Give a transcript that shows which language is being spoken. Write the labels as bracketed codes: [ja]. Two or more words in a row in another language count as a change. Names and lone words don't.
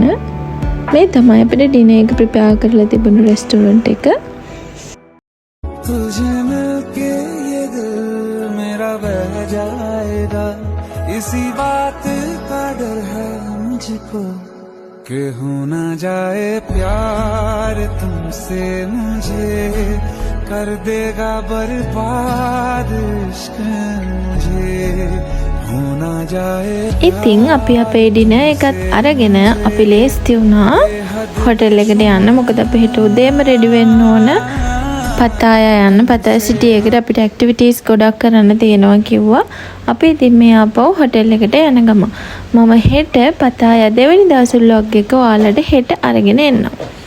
[si] මේ තමයි අපිට ඩිනර් එක ප්‍රිපෙයාර් කරලා තිබුණු රෙස්ටුරන්ට් එක. [hi] तुझे मिलके ये दिल मेरा बह जाएगा इसी बात का डर है मुझको कि हो ना जाए प्यार तुमसे मुझे कर देगा बर्बाद इश्क मुझे [si] ඉතින් අපි අපේ ඩිනර් එකත් අරගෙන අපි ලේස්ති වුණා හොටෙල් එකට යන්න. මොකද අපි හෙට උදේම රෙඩි වෙන්න ඕන පතායා යන්න. පතායා සිටි එකට අපිට ඇක්ටිවිටීස් ගොඩක් කරන්න තියෙනවා කිව්වා. අපි ඉතින් මේ ආපහු හොටෙල් එකට යන ගම මම හෙට පතායා දෙවෙනි දවසේ vlog එක ඔයාලට හෙට අරගෙන එන්නම්.